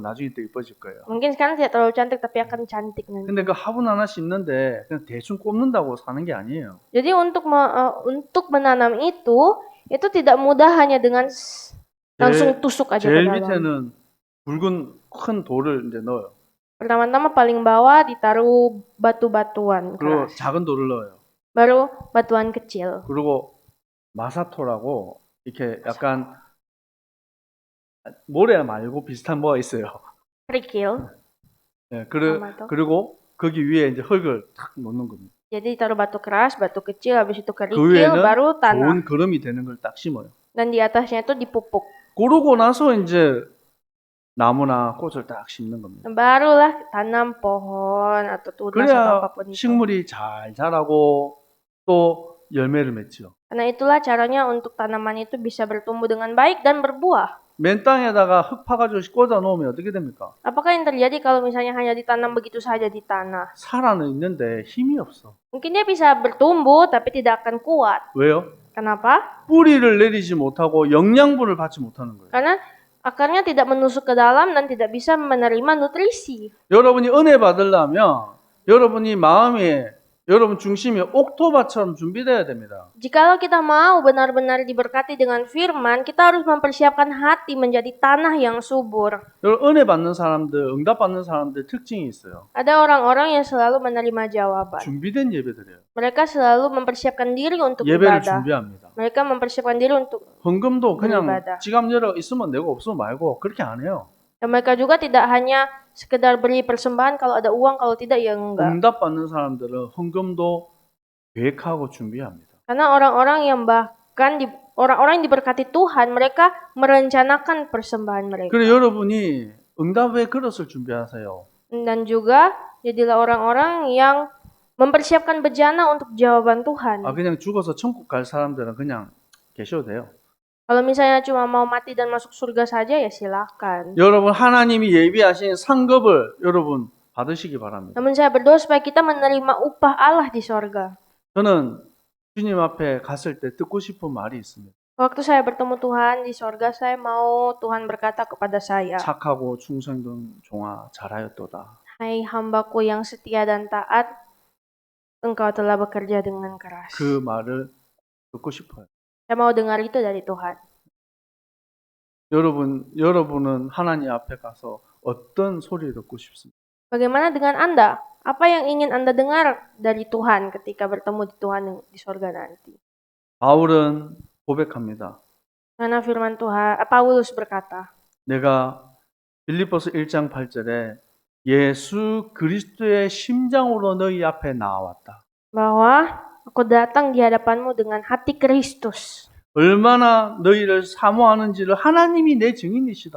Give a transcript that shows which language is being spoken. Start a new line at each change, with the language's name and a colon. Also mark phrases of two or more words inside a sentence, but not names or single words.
Korean: 나중에 또 이뻐질 거예요.
Indonesian: Mungkin sekarang tidak terlalu cantik, tapi akan cantik nanti.
Korean: 근데 그 화분 하나 심는데 그냥 대충 꼽는다고 사는 게 아니에요.
Indonesian: Jadi untuk menanam itu tidak mudah hanya dengan langsung tusuk aja ke
Korean: 제일
Indonesian: dalam.
Korean: 밑에는 굵은 큰 돌을 이제 넣어요.
Indonesian: Pertama-tama paling bawah ditaruh batu-batuan
Korean: 그리고
Indonesian: keras.
Korean: 작은 돌을 넣어요.
Indonesian: Baru batuan kecil.
Korean: 그리고 마사토라고 이렇게 약간 모래 말고 비슷한 뭐가 있어요.
Indonesian: Kerikil.
Korean: 네, Tomato. 그리고 거기 위에 이제 흙을 탁 놓는 겁니다.
Indonesian: Jadi taruh batu keras, batu kecil, habis itu
Korean: 그
Indonesian: kerikil,
Korean: 위에는
Indonesian: baru tanah.
Korean: 좋은 거름이 되는 걸 딱 심어요.
Indonesian: Dan di atasnya itu dipupuk.
Korean: 그러고 나서 이제 나무나 꽃을 딱 심는 겁니다.
Indonesian: Barulah tanam pohon atau tunas atau
Korean: 그래야
Indonesian: apapun itu.
Korean: 식물이 잘 자라고 또 열매를 맺죠.
Indonesian: Karena itulah caranya untuk tanaman itu bisa bertumbuh dengan baik dan berbuah.
Korean: 맨 땅에다가 흙 파가지고 꽂아 놓으면 어떻게 됩니까?
Indonesian: Apakah yang terjadi kalau misalnya hanya ditanam begitu saja di tanah?
Korean: 살아는 있는데 힘이 없어.
Indonesian: Mungkin dia bisa bertumbuh tapi tidak akan kuat.
Korean: 왜요?
Indonesian: Kenapa?
Korean: 뿌리를 내리지 못하고 영양분을 받지 못하는 거예요.
Indonesian: Karena akarnya tidak menusuk ke dalam dan tidak bisa menerima nutrisi.
Korean: 여러분이 은혜 받으려면 여러분이 마음에 여러분 중심이 옥토바처럼 준비되어야 됩니다.
Indonesian: Jikalau kita mau benar-benar diberkati dengan firman, kita harus mempersiapkan hati menjadi tanah yang subur.
Korean: 여러분 은혜 받는 사람들, 응답 받는 사람들 특징이 있어요.
Indonesian: Ada orang-orang yang selalu menerima jawaban.
Korean: 준비된 예배드려요.
Indonesian: Mereka selalu mempersiapkan diri untuk
Korean: 예배를
Indonesian: ibadah.
Korean: 준비합니다.
Indonesian: Mereka mempersiapkan diri untuk
Korean: 헌금도 그냥
Indonesian: beribadah.
Korean: 지갑 열어 있으면 내고 없으면 말고 그렇게 안 해요.
Indonesian: Dan mereka juga tidak hanya sekedar beri persembahan kalau ada uang, kalau tidak ya enggak.
Korean: 응답 받는 사람들은 헌금도 계획하고 준비합니다.
Indonesian: Karena orang-orang yang orang-orang yang diberkati Tuhan, mereka merencanakan persembahan mereka.
Korean: 그래 여러분이 응답의 그릇을 준비하세요.
Indonesian: Dan juga jadilah orang-orang yang mempersiapkan bejana untuk jawaban Tuhan.
Korean: 그냥 죽어서 천국 갈 사람들은 그냥 계셔도 돼요.
Indonesian: Kalau misalnya cuma mau mati dan masuk surga saja ya silakan.
Korean: 여러분 하나님이 예비하신 상급을 여러분 받으시기 바랍니다.
Indonesian: Namun saya berdoa supaya kita menerima upah Allah di sorga.
Korean: 저는 주님 앞에 갔을 때 듣고 싶은 말이 있습니다.
Indonesian: Waktu saya bertemu Tuhan di sorga, saya mau Tuhan berkata kepada saya,
Korean: 착하고 충성된 종아 잘하였도다.
Indonesian: hai hambaku yang setia dan taat, engkau telah bekerja dengan keras.
Korean: 그 말을 듣고 싶어요.
Indonesian: Saya mau dengar itu dari Tuhan.
Korean: 여러분은 하나님 앞에 가서 어떤 소리 듣고 싶습니까?
Indonesian: Bagaimana dengan Anda? Apa yang ingin Anda dengar dari Tuhan ketika bertemu di Tuhan di sorga nanti?
Korean: 바울은 고백합니다.
Indonesian: Karena firman Tuhan, Paulus berkata,
Korean: 내가 빌립보서 1장 8절에 예수 그리스도의 심장으로 너희 앞에 나왔다.
Indonesian: bahwa aku datang di hadapanmu dengan hati Kristus.
Korean: 얼마나 너희를 사모하는지를 하나님이 내 증인이시다.